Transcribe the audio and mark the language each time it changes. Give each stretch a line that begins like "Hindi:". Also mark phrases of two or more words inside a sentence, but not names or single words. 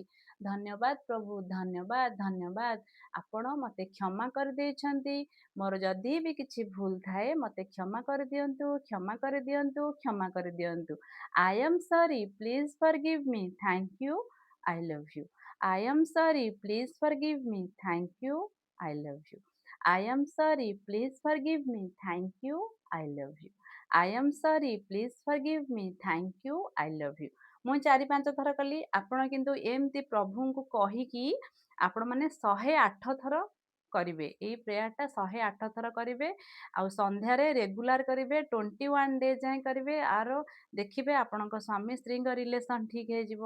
Odia: ଧନ୍ୟବାଦ ପ୍ରଭୁ, ଧନ୍ୟବାଦ, ଧନ୍ୟବାଦ। ଆପଣ ମୋତେ କ୍ଷମା କରିଦେଇଛନ୍ତି। ମୋର ଯଦି ବି କିଛି ଭୁଲ ଥାଏ, ମୋତେ କ୍ଷମା କରିଦିଅନ୍ତୁ, କ୍ଷମା କରିଦିଅନ୍ତୁ, କ୍ଷମା କରିଦିଅନ୍ତୁ।
English: I am sorry, please forgive me, thank you, I love you. I am sorry, please forgive me, thank you, I love you. I am sorry, please forgive me, thank you, I love you. I am sorry, please forgive me, thank you, I love you.
Odia: ମୁଁ 4-5 ଥର କଲି, ଆପଣ କିନ୍ତୁ ଏମିତି ପ୍ରଭୁଙ୍କୁ କହିକି ଆପଣମାନେ 108 ଥର କରିବେ। ଏଇ ପ୍ରେୟାରଟା 108 ଥର କରିବେ, ଆଉ ସନ୍ଧ୍ୟାରେ ରେଗୁଲାର କରିବେ, 21 ଡେଜ୍ ଯାଏଁ କରିବେ। ଦେଖିବେ ଆପଣଙ୍କ ସ୍ୱାମୀ ସ୍ତ୍ରୀଙ୍କ ରିଲେସନ୍ ଠିକ୍ ହେଇଯିବ।